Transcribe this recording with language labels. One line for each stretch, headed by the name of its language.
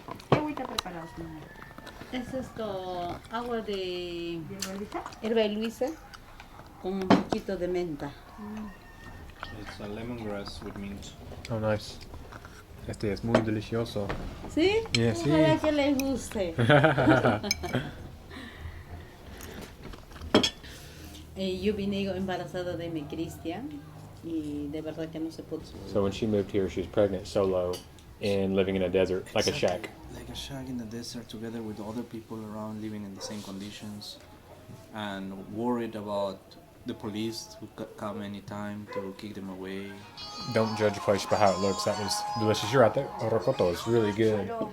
Spanish: ¿Qué agüita preparado, señora? Es esto, agua de ¿Hierba hierba de Luisa con un poquito de menta.
English: It's a lemongrass with mint. Oh, nice.
Spanish: Este es muy delicioso. ¿Sí? Yeah, sí. Ojalá que les guste. Yo vine embarazada de mi Cristian y de verdad que no se pudo.
English: So when she moved here, she was pregnant solo and living in a desert, like a shack. Like a shack in the desert together with other people around living in the same conditions and worried about the police who could come anytime to kick them away. Don't judge a place by how it looks. That was delicious. You're right there. Rocoto is really good.